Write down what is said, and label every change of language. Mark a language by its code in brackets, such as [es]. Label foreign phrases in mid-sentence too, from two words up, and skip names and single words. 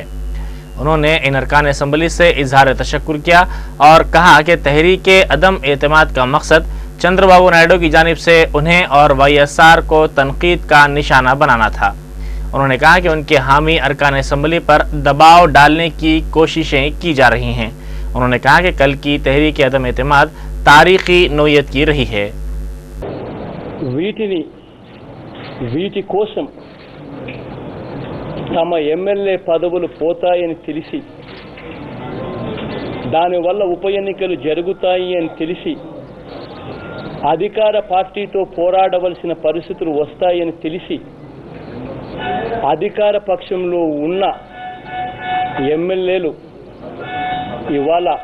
[ur] انہوں نے ان ارکان اسمبلی سے اظہار تشکر کیا اور کہا کہ تحریک عدم اعتماد کا مقصد چندر بابو نائیڈو کی جانب سے انہیں اور وائی ایس آر کو تنقید کا نشانہ بنانا تھا۔ انہوں نے کہا کہ ان کے حامی ارکان اسمبلی پر دباؤ ڈالنے کی کوششیں کی جا رہی ہیں۔ انہوں نے کہا کہ کل کی تحریک عدم اعتماد تاریخی نوعیت کی رہی ہے۔ [te] వీటి కోసం తమ ఎమ్మెల్యే పదవులు పోతాయని తెలిసి, దానివల్ల ఉప ఎన్నికలు జరుగుతాయి అని తెలిసి, అధికార పార్టీతో పోరాడవలసిన పరిస్థితులు వస్తాయని తెలిసి, అధికార పక్షంలో ఉన్న ఎమ్మెల్యేలు ఇవాళ